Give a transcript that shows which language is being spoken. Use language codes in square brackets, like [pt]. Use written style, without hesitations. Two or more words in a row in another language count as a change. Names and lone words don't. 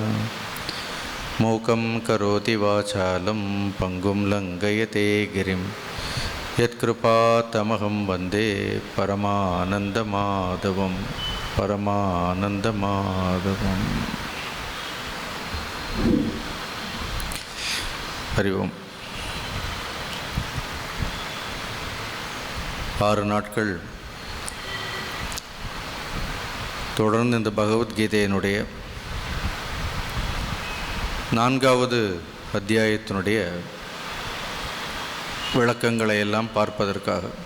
[sa] मूकं करोति वाचालं पंगुं लङ्घयते गिरिं यत्कृपातमहं वन्दे परमानन्दमाधवं परमानन्दमाधवम्। हरि ओम। [ta] 6 நாட்கள் தொடர்ந்து இந்த பகவத்கீதையினுடைய 4வது அத்தியாயத்தினுடைய விளக்கங்களை எல்லாம் பார்ப்பதற்காக